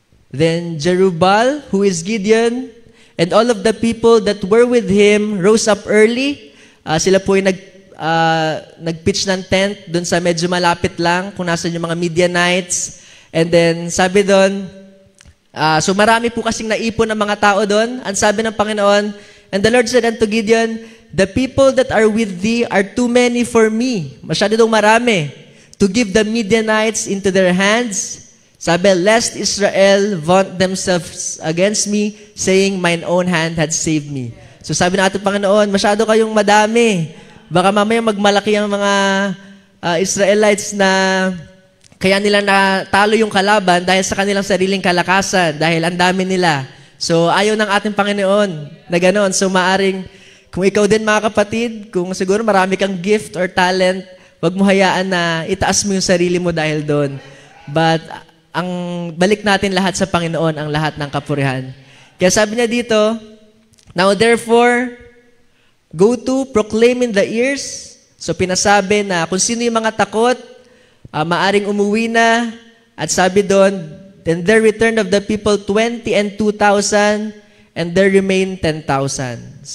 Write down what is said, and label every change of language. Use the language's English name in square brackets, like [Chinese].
[English] Then Jerubbaal, who is Gideon, and all of the people that were with him rose up early. [Filipino] Sila po ay nag-pitch ng tent doon sa medyo malapit lang, kung nasan yung mga Midianites. And then sabi doon, so marami po kasing naipon ng mga tao doon. Ang sabi ng Panginoon, [English] and the Lord said unto Gideon, the people that are with thee are too many for me. [Filipino] Masyado dong marami. [English] To give the Midianites into their hands. [Filipino] Sabi, [English] lest Israel vaunt themselves against me, saying, mine own hand had saved me. [Filipino] So sabi ng ating Panginoon, masyado kayong madami. Baka mamaya magmalaki ang mga Israelites na kaya nila natalo yung kalaban dahil sa kanilang sariling kalakasan, dahil ang dami nila. So ayaw ng ating Panginoon na ganoon. So maaring, kung ikaw din mga kapatid, kung siguro marami kang gift or talent, wag mo hayaan na itaas mo yung sarili mo dahil doon. But ang balik natin lahat sa Panginoon ang lahat ng kapurihan. Kaya sabi niya dito, [English] now therefore, go to proclaim in the ears. [Filipino] So pinasabi na kung sino yung mga takot, maaring umuwi na. At sabi doon, [English] then there returned of the people 20 and 2,000, and there remained 10,000.